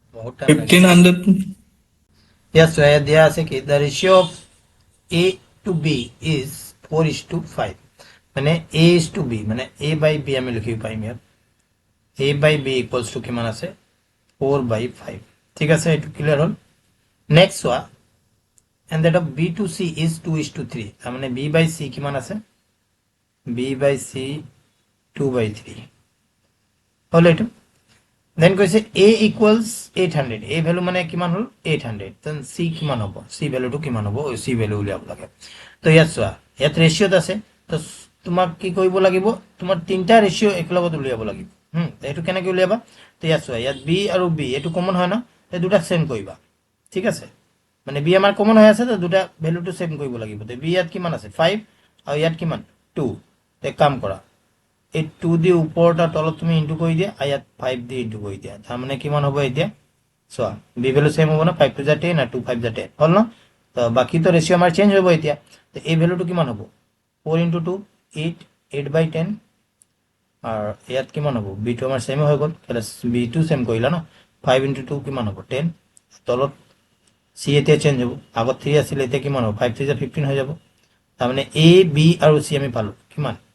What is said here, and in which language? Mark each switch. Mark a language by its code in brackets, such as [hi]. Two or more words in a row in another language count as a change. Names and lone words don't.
[as] বহুত টাইম লাগে 1500 yes so ইয়াত দিয়া আছে কি [en] the ratio of a to b is 4:5 [as] মানে [en] a is to b [as] মানে [en] a by b [as] আমি লিখিব পাৰিম ইয়াত [en] a by b equals to [as] কিমান আছে 4/5 ঠিক আছে এটো ক্লিয়ার হল নেক্সট চোৱা [en] and that of b to c is 2:3 [as] তার মানে [en] b by c [as] কিমান আছে [en] b by c [as] 2/3 হল এটো দেন কৈছে a equals 800 a ভ্যালু মানে কিমান হল 800 দেন c কিমান হ'ব c ভ্যালুটো কিমান হ'ব ওই c ভ্যালু উলিয়াব লাগে তো ইয়াত চোৱা ইয়াত ৰেশিওত আছে তো তোমাক কি কৰিব লাগিব তোমাৰ তিনটা ৰেশিও একলগত উলিয়াব লাগিব এটো কেনেকৈ উলিয়াবা তো ইয়াত চোৱা ইয়াত b আৰু b এটো কমন হয় না এই দুটা সেম কৰিবা ঠিক আছে মানে b আমাৰ কমন হৈ আছে তো দুটা ভ্যালুটো সেম কৰিব লাগিব তো b ইয়াত কিমান আছে 5 আৰু ইয়াত কিমান 2 তে কাম কৰা এই 2 দি ওপৰটা তলত তুমি ইনটু কৰি দিয়া আর ইয়াত 5 দি ইনটু কৰি দিয়া তার মানে কিমান হ'ব এতিয়া চোৱা b ভ্যালু সেম হ'ব না 5 টু যা 10 আর 2 5 যা 10 হল না তো বাকি তো রেশিও আমাৰ চেঞ্জ হ'ব এতিয়া তো এই ভ্যালুটো কিমান হ'ব 4 into 2 8 8/10 আর ইয়াত কিমান হ'ব b টো আমাৰ সেম হৈ গ'ল কেলে b টো সেম কৰিলা না 5 into 2 কিমান হ'ব 10 তলত c এতিয়া চেঞ্জ হ'ব আগত 3 আছিল এতিয়া কিমান হ'ব 5 3 যা 15 হৈ যাব তার মানে a b আৰু c আমি পালো কিমান